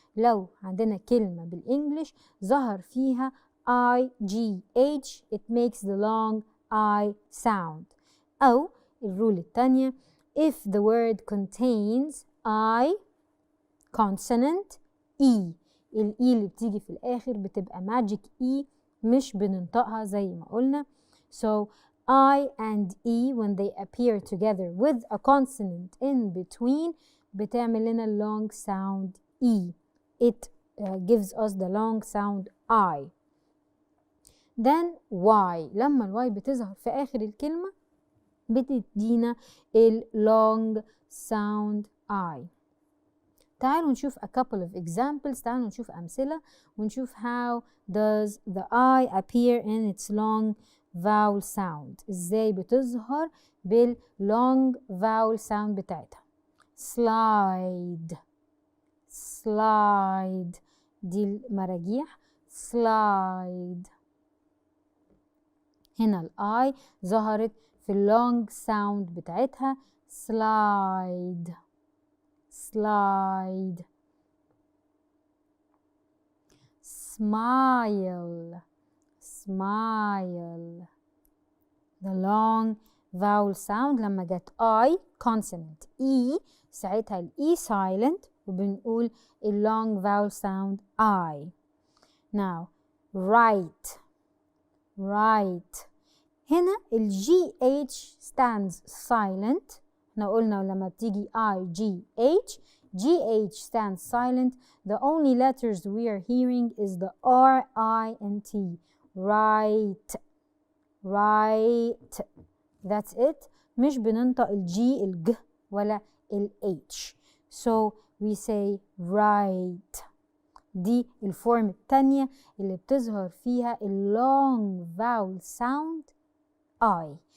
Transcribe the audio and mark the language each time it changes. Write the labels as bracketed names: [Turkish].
[English] لو عندنا كلمة بالإنجليش ظهر فيها IGH, it makes the long I sound. أو الرول التانية, if the word contains I consonant E. [Arabic] ال E اللي بتيجي في الآخر بتبقى magic E مش بننطقها زي ما قلنا. [English] So I and E when they appear together with a consonant in between بتعمل لنا long sound E. It gives us the long sound I. Then Y. [Arabic] لما ال Y بتظهر في آخر الكلمة بتدينا ال long sound I. [English] تعالوا نشوف a couple of examples. تعالوا نشوف أمثلة ونشوف how does the I appear in its long vowel sound. [Arabic] ازاي بتظهر بالlong vowel sound بتاعتها. [English] slide slide. [Arabic] دي المراجيح slide. هنا ال I ظهرت في long sound بتاعتها slide slide. [English] smile smile. the long vowel sound لما جت I consonant E ساعتها ال E silent وبنقول ال long vowel sound I. now right right. هنا ال GH stands silent. [Arabic] احنا قلنا لما بتيجي IGH GH stands silent. [English] The only letters we are hearing is the R, I and T. right right. That's it. [Arabic] مش بننطق ال G ال G ولا ال H. [English] So we say right. [Arabic] دي الفورم التانية اللي بتظهر فيها ال long vowel sound I.